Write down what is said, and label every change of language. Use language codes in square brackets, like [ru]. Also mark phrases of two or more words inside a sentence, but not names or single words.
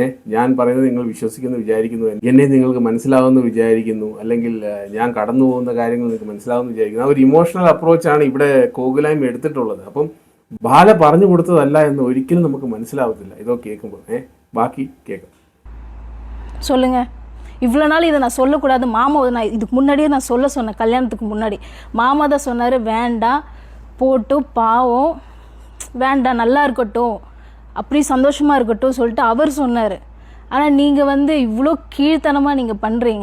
[ml] ഞാൻ പറയുന്നത് നിങ്ങൾ വിശ്വസിക്കുന്നു വിചാരിക്കുന്നു, എന്നെ നിങ്ങൾക്ക് മനസ്സിലാവുമെന്ന് വിചാരിക്കുന്നു, അല്ലെങ്കിൽ ഞാൻ കടന്നു പോകുന്ന കാര്യങ്ങൾ നിങ്ങൾക്ക് മനസ്സിലാവുമെന്ന് വിചാരിക്കുന്നു. ആ ഒരു [en] emotional approach [ml] ഇവിടെ കോകിലയും എടുത്തിട്ടുള്ളത്. അപ്പം ബാല പറഞ്ഞു കൊടുത്തതല്ല എന്ന് ഒരിക്കലും നമുക്ക് മനസ്സിലാവത്തില്ല ഇതൊക്കെ കേൾക്കുമ്പോൾ. ബാക്കി കേൾക്കാം. [ta] சொல்லுங்க. இவ்வளோ நாள் இதை நான் சொல்லக்கூடாது, மாமா நான் இதுக்கு முன்னாடியே நான் சொன்னேன். கல்யாணத்துக்கு முன்னாடி மாமா தான் சொன்னார், வேண்டாம் போட்டு பாவம், வேண்டாம் நல்லா இருக்கட்டும், அப்படி சந்தோஷமாக இருக்கட்டும் சொல்லிட்டு அவர் சொன்னார். ஆனால் நீங்கள் வந்து இவ்வளோ கீழ்த்தனமாக நீங்கள் பண்ணுறீங்க.